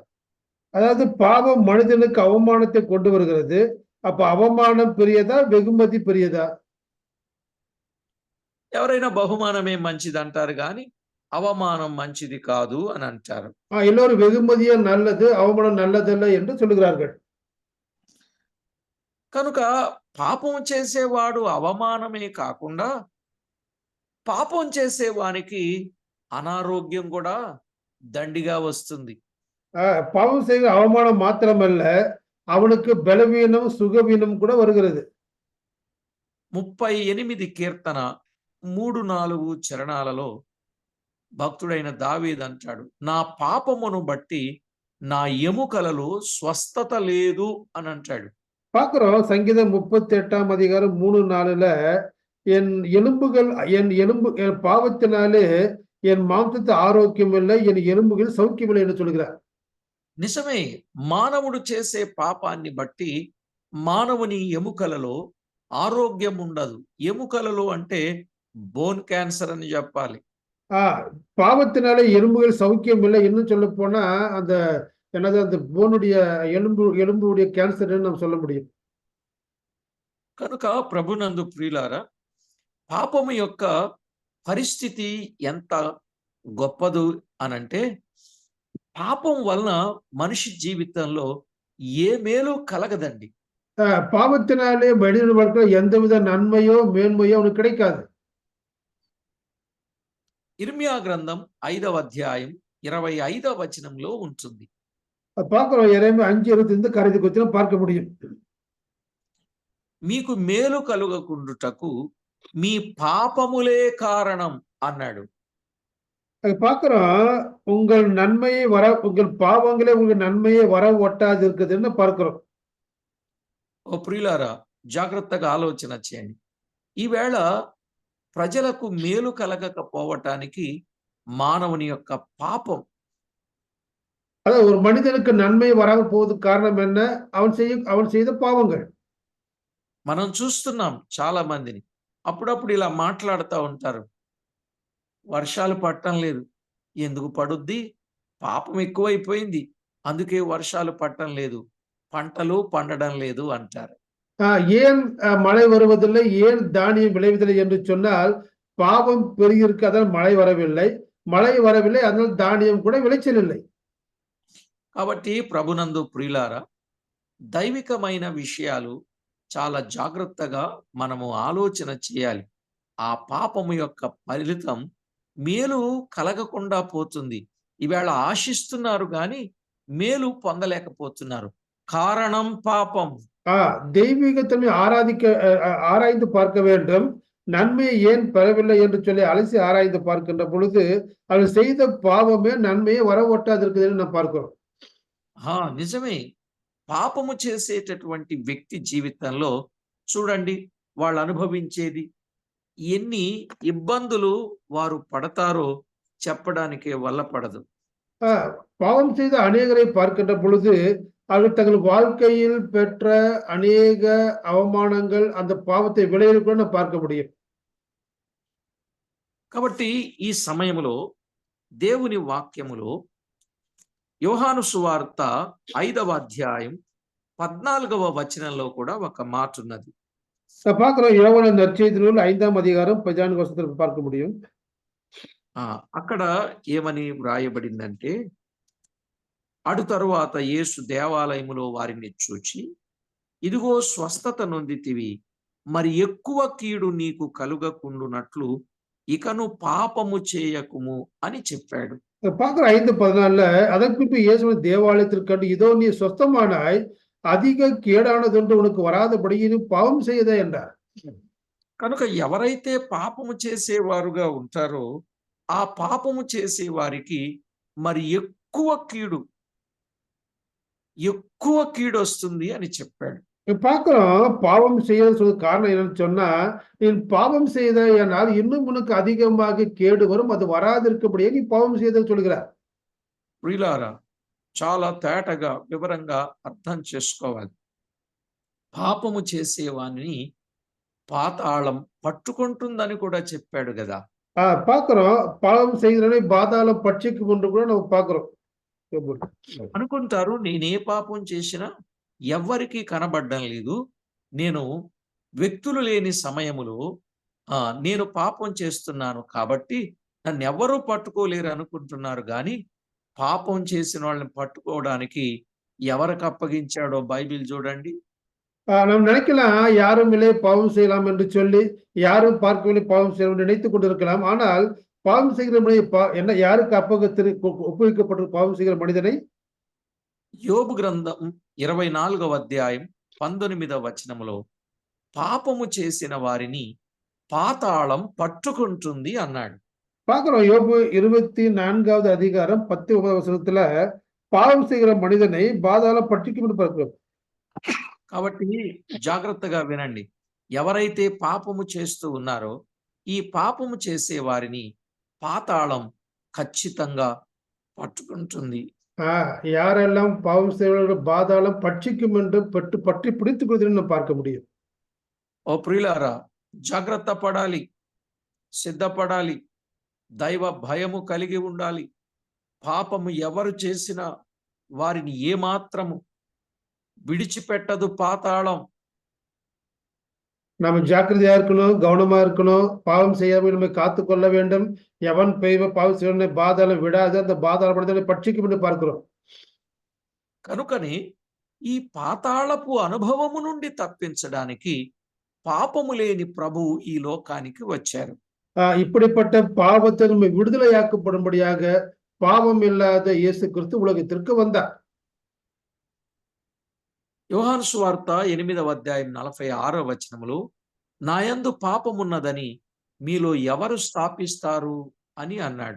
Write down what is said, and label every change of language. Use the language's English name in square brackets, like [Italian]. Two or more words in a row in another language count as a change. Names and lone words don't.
[Tamil] அதாவது பாவம் மனிதனுக்கு அவமானத்தை கொண்டு வருகிறது. அப்ப அவமானம் பெரியதா, வெகுமதி பெரியதா? [Telugu] ఎవరైనా బహుమానమే మంచిది అంటారు కానీ అవమానం మంచిది కాదు అని అంటారు. [Tamil] எல்லோரும் வெகுமதியே நல்லது, அவமானம் நல்லதல்ல என்று சொல்லுகிறார்கள். [Telugu] కనుక పాపం చేసేవాడు అవమానమే కాకుండా పాపం చేసేవానికి అనారోగ్యం కూడా దండిగా వస్తుంది. [Tamil] பாவம் செய்கிற அவமானம் மாத்திரமல்ல, அவனுக்கு பலவீனம், சுகவீனம் கூட வருகிறது. [Telugu] 38 కీర్తన 3-4 చరణాలలో భక్తుడైన దావీదు అంటాడు, నా పాపమును బట్టి నా ఎముకలలో స్వస్థత లేదు అని అంటాడు. [Tamil] பார்க்கிறோம் சங்கீதம் 38ஆம் அதிகாரம் 3-4ல என் பாவத்தினாலே என் மாம்சத்து ஆரோக்கியம் இல்லை, என் எலும்புகள் சௌக்கியமில்லை என்று சொல்கிறார். [Telugu] నిజమే, మానవుడు చేసే పాపాన్ని బట్టి మానవుని ఎముకలలో ఆరోగ్యం ఉండదు. ఎముకలలో అంటే [English] bone cancer [Telugu] అని చెప్పాలి. [Tamil] பாவத்தினாலே எலும்புகள் சௌக்கியம் இல்லை, இன்னும் சொல்ல போனா அந்த என்னது அந்த போனுடைய எலும்புடைய கேன்சர் நம்ம சொல்ல முடியும். [Telugu] కనుక ప్రభునందు ప్రియులారా, పాపము యొక్క పరిస్థితి ఎంత గొప్పదు అనంటే, పాపం వలన మనిషి జీవితంలో ఏ మేలు కలగదండి. [Tamil] பாவத்தினாலே மனிதன் வாழ்க்கை எந்தவித நன்மையோ மேன்மையோ அவனுக்கு கிடைக்காது. [Telugu] ఇర్మియా గ్రంథం 5వ అధ్యాయం 25వ వచనంలో ఉంటుంది. [Tamil] பார்க்கிறோம், எரேமியா 5:25 கரைதி கொத்தின பார்க்க முடியும். [Telugu] మీకు మేలు కలుగకుండుటకు మీ పాపములే కారణం అన్నాడు. [Tamil] பார்க்கிறோம், உங்கள் நன்மையை உங்கள் பாவங்களே உங்கள் நன்மையை வர ஒட்டாது இருக்குதுன்னு பார்க்கிறோம். [Telugu] ఓ ప్రియులారా, జాగ్రత్తగా ఆలోచన చేయండి. ఈవేళ ప్రజలకు మేలు కలగకపోవటానికి మానవుని యొక్క పాపం. [Tamil] அதாவது ஒரு மனிதனுக்கு நன்மை வராம போவதுக்கு காரணம் என்ன? அவன் செய்த பாவங்கள். [Telugu] మనం చూస్తున్నాం చాలా మందిని. అప్పుడప్పుడు ఇలా మాట్లాడుతూ ఉంటారు, వర్షాలు పడటం లేదు. ఎందుకు పడుద్ది? పాపం ఎక్కువైపోయింది, అందుకే వర్షాలు పడటం లేదు, పంటలు పండడం లేదు అంటారు. [Tamil] ஏன் மழை வருவதில்லை, ஏன் தானியம் விளைவதில்லை என்று சொன்னால், பாவம் பெருகிருக்கு, அதனால் மழை வரவில்லை. மழை வரவில்லை, அதனால் தானியம் கூட விளைச்சல் இல்லை. [Telugu] కాబట్టి ప్రభునందు ప్రియులారా, దైవికమైన విషయాలు చాలా జాగ్రత్తగా మనము ఆలోచన చేయాలి. ఆ పాపము యొక్క ఫలితం మేలు కలగకుండా పోతుంది. ఈవేళ ఆశిస్తున్నారు కానీ మేలు పొందలేకపోతున్నారు. కారణం పాపం. [Tamil] தெய்வீகத்தன்மை ஆராய்ந்து பார்க்க வேண்டும். நன்மையை ஏன் பெறவில்லை என்று சொல்லி அலசி ஆராய்ந்து பார்க்கின்ற பொழுது அவர் செய்த பாவமே நன்மையை வர ஒட்டாது இருக்குதுன்னு நம்ம பார்க்கிறோம். [Telugu] నిజమే, పాపము చేసేటటువంటి వ్యక్తి జీవితంలో చూడండి, వాళ్ళు అనుభవించేది ఎన్ని ఇబ్బందులు వారు పడతారో చెప్పడానికే వల్ల పడదు. [Tamil] பாவம் செய்த அநேகரை பார்க்கின்ற பொழுது அவர் தங்கள் வாழ்க்கையில் பெற்ற அநேக அவமானங்கள் அந்த பாவத்தை விளைவில் கூட நம்ம பார்க்க முடியும். [Telugu] కాబట్టి ఈ సమయంలో దేవుని వాక్యములో యోహాను సువార్త 5వ అధ్యాయం 14వ వచనంలో కూడా ఒక మాట ఉన్నది. [Tamil] பார்க்கிறோம், யோவான் நற்செய்தி நூல் 5ஆம் அதிகாரம் 14 வசனத்தை பார்க்க முடியும். [Telugu] అక్కడ ఏమని వ్రాయబడిందంటే, అటు తరువాత యేసు దేవాలయములో వారిని చూచి, ఇదిగో స్వస్థత నొందితివి, మరి ఎక్కువ కీడు నీకు కలుగకుండునట్లు ఇకను పాపము చేయకుము అని చెప్పాడు. [Tamil] பார்க்கிறோம் 5:14, அதற்கு இயேசு தேவாலயத்திற்கு கண்டு, இதோ நீ சொஸ்தமானாய், அதிக கேடானதொன்று உனக்கு வராதபடி நீ பாவம் செய்தே என்றார். [Telugu] కనుక ఎవరైతే పాపము చేసేవారుగా ఉంటారో ఆ పాపము చేసే వారికి మరి ఎక్కువ కీడు వస్తుంది అని చెప్పాడు. [Tamil] பார்க்கிறோம் பாவம் செய்ய சொல்ல காரணம் என்னன்னு சொன்னா, நீ பாவம் செய்தாயானால் இன்னும் உனக்கு அதிகமாக கேடு வரும். அது வராதிருக்கபடியே நீ பாவம் செய்தல் சொல்கிறார். [Telugu] ప్రియులారా, చాలా తేటగా వివరంగా అర్థం చేసుకోవాలి. పాపము చేసేవాని పాతాళం పట్టుకుంటుందని కూడా చెప్పాడు కదా. [Tamil] பார்க்கிறோம் பாவம் செய்கிறவனை பாதாளம் பட்சிக்கும் என்று கூட நம்ம பார்க்கிறோம். [Telugu] అనుకుంటారు నేనే పాపం చేసినా ఎవ్వరికీ కనబడ్డం లేదు, నేను వ్యక్తులు లేని సమయములో నేను పాపం చేస్తున్నాను కాబట్టి నన్ను ఎవ్వరూ పట్టుకోలేరు అనుకుంటున్నారు. కానీ పాపం చేసిన వాళ్ళని పట్టుకోవడానికి ఎవరికి అప్పగించాడో బైబిల్ చూడండి. [Tamil] நாம் நினைக்கலாம் யாரும் இல்லை பாவம் செய்யலாம் என்று சொல்லி, யாரும் பார்க்கவில்லை பாவம் செய்யலாம் என்று நினைத்துக் கொண்டிருக்கலாம். ஆனால் பாவம் செய்கிற என்ன யாருக்கு ஒப்புவிக்கப்பட்ட பாவம் செய்கிற மனிதனை [Telugu] యోబు గ్రంథం 24వ అధ్యాయం 19వ వచనములో పాపము చేసిన వారిని పాతాళం పట్టుకుంటుంది అన్నాడు. [Tamil] பார்க்கிறோம் யோபு 24வது அதிகாரம் 19வது வசனத்துல பாவம் செய்கிற மனிதனை பாதாளம் பட்சிக்கும் என்று பார்க்கிறோம். [Telugu] కాబట్టి జాగ్రత్తగా వినండి. ఎవరైతే పాపము చేస్తూ ఉన్నారో ఈ పాపము చేసే వారిని పాతాళం ఖచ్చితంగా పట్టుకుంటుంది. [Tamil] யாரெல்லாம் பாவம் செய்வர்கள் பாதாளம் பட்சிக்கும் என்று பற்றி பிடித்துக் கொள்வதை பார்க்க முடியும். [Telugu] ఓ ప్రియులారా, జాగ్రత్త పడాలి, సిద్ధపడాలి, దైవ భయము కలిగి ఉండాలి. పాపము ఎవరు చేసినా వారిని ఏమాత్రము విడిచిపెట్టదు పాతాళం. [Tamil] நம்ம ஜாக்கிரதையா இருக்கணும், கவனமா இருக்கணும். பாவம் செய்யாமல் நம்ம காத்து கொள்ள வேண்டும். எவன் பாவம் செய்வனை பாதாளம் விடாது, அந்த பாதாள மனிதனை பட்சிக்கும் என்று பார்க்கிறோம். [Telugu] కనుకని ఈ పాతాళపు అనుభవము నుండి తప్పించడానికి పాపము లేని ప్రభువు ఈ లోకానికి వచ్చారు. [Tamil] இப்படிப்பட்ட பாவத்தை நம்ம விடுதலையாக்கப்படும்படியாக பாவம் இல்லாத இயேசு கிறிஸ்து உலகத்திற்கு வந்தார். [Telugu] యోహాను సువార్త 8వ అధ్యాయం 46వ వచనములో నాయందు పాపమున్నదని మీలో ఎవరు స్థాపిస్తారు అని అన్నాడు.